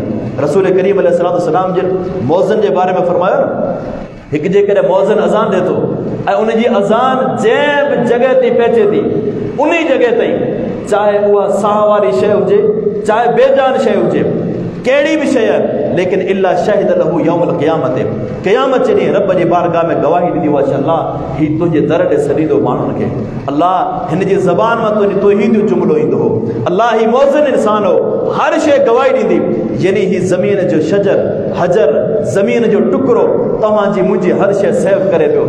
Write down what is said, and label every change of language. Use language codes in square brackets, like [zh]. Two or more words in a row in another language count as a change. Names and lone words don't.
[sd] रसूल करीम अलैहिस्सलाम जे मौज़न जे बारे में फरमायो न, हिकु जेकॾहिं मौज़न अज़ान ॾिए थो ऐं उनजी अज़ान जंहिं बि जॻह ते पहुचे थी, उन जॻह ताईं, चाहे उहा साह वारी शइ हुजे, चाहे बेजान शइ हुजे, कहिड़ी बि शइ आहे, लेकिन [ar] إلا شهد له يوم القيامة, [sd] क़यामत जे ॾींहुं रब जे बारगाह में गवाही ॾींदी उहा अल्लाह ही तुंहिंजे दर ॾे सॾींदो माण्हुनि खे। अल्लाह हिन जी ज़बान मां तुंहिंजी तौहीद जो जुमिलो ईंदो हो। अल्लाह ही मौज़न इंसान हो, हर शइ गवाही ॾींदी। यानी ही ज़मीन जो शजर, हजर, ज़मीन जो टुकड़ो तव्हांजी मुंहिंजी हर शइ सेव करे पियो।